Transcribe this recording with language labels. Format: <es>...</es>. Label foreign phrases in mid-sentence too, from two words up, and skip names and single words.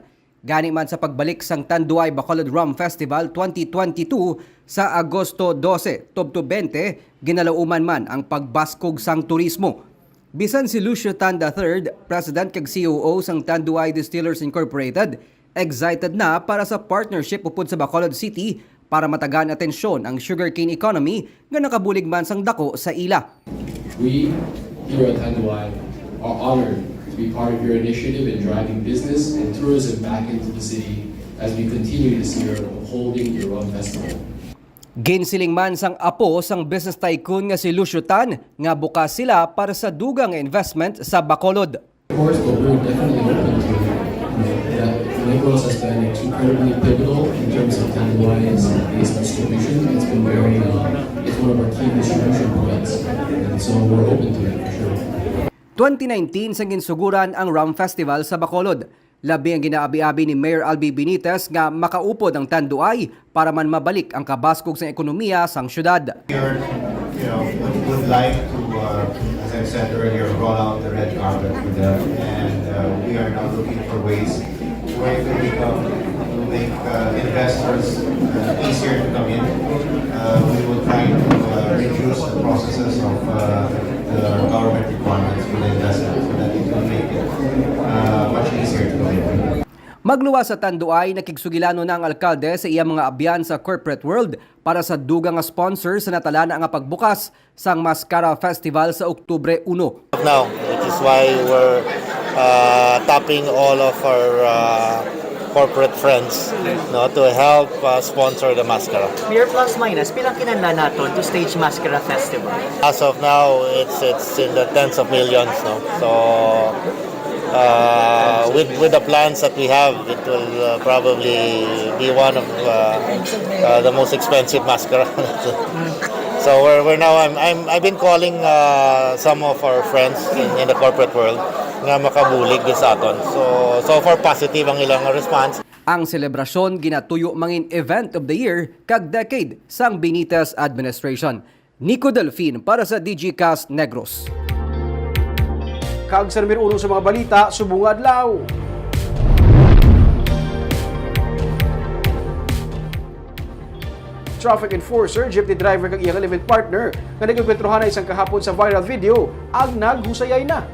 <hil>Gani man sa pagbalik sang Tanduay Bacolod Rum Festival 2022 sa Agosto 12 tubto 20, ginalauman man ang pagbaskog sang turismo. Bisan si Lucio Tan III, President kag COO sang Tanduay Distillers Incorporated, excited na para sa partnership upod sa Bacolod City para matagan atensyon ang</hil> <en>sugarcane economy</en> <hil>nga nakabulig man sang dako sa ila.</hil> <en>We here at Tanduay are honored to be part of your initiative in driving business and tourism back into the city as we continue this year of holding your rum festival.</en> <hil>Ginsiling man sang apo sang</hil> <en>business tycoon</en> <hil>nga si Lucio Tan nga bukas sila para sa dugang investment sa Bacolod.</hil> <en>Of course, but we're definitely open to that. Negros has been incredibly pivotal in terms of Tanduay's base distribution. It's been very, it's one of our key distribution points, and so we're open to it for sure.</en> <hil>2019 sang ginsuguran ang Rum Festival sa Bacolod. Labi ang ginaabi-abi ni Mayor Albi Benitez nga makaupod ang Tanduay para man mabalik ang kabaskog sa ekonomiya sang syudad.</hil> <en>We would like to, as I said earlier, roll out the red carpet for them, and we are now looking for ways where it will become to make investors easier to come in. We will try to reduce the processes of the government requirements for the investment so that it will make it much easier to come in.</en> <hil>Magluwas sa Tanduay, nakigsugilano na ang alkalde sa iyang mga abyan sa</hil> <en>corporate world</en> <hil>para sa dugang nga sponsor sa natalana nga pagbukas sang Mascara Festival sa Oktubre 1.</hil> <en>Now, which is why we're tapping all of our corporate friends to help sponsor the Mascara. Mayor plus minus,</en> <hil>pilang kinahanglan naton to stage Mascara Festival?</hil> <en>As of now, it's in the tens of millions. So with the plans that we have, it will probably be one of the most expensive masquerades. So we're now I've been calling some of our friends in the corporate world</en> <hil>nga makabulig din sa aton.</hil> <en>So far positive</en> <hil>ang ilang response. Ang selebrasyon ginatuyo mangin</hil> <en>event of the year</en> <hil>kag decade sang Benitez administration. Nico Delfin para sa Digicast Negros. Kag sa numero 1 sa mga balita, subong adlaw.</hil> <en>Traffic enforcer, jeepney driver</en> <hil>kag iyang</hil> <en>event partner</en> <hil>nga nagkwentrohan na isang kahapon sa</hil> <en>viral video</en> <hil>ang naghusayay na.</hil>